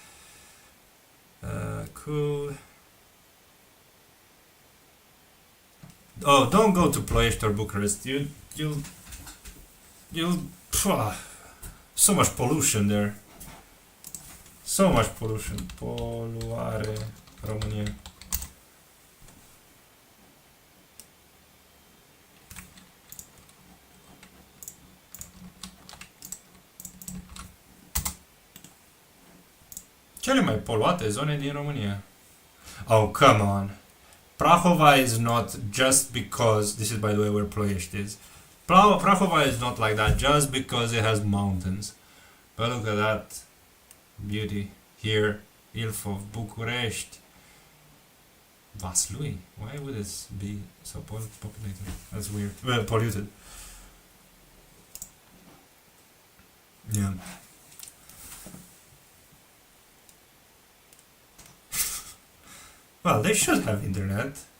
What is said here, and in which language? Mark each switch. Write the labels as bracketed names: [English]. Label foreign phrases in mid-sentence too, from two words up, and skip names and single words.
[English] Cool. Oh, don't go to Ploiești or Bucharest. You'll so much pollution there. So much pollution. [Romanian] Poluare, Romania. Cele mai poluate zone din România. [English] Oh, come on. Prahova is not just because, this is by the way where Ploiești is. Prahova is not like that just because it has mountains. But look at that beauty here. Ilfov, București. Vaslui. Why would this be so populated? That's weird. Well, polluted. Yeah. Well, they should have internet.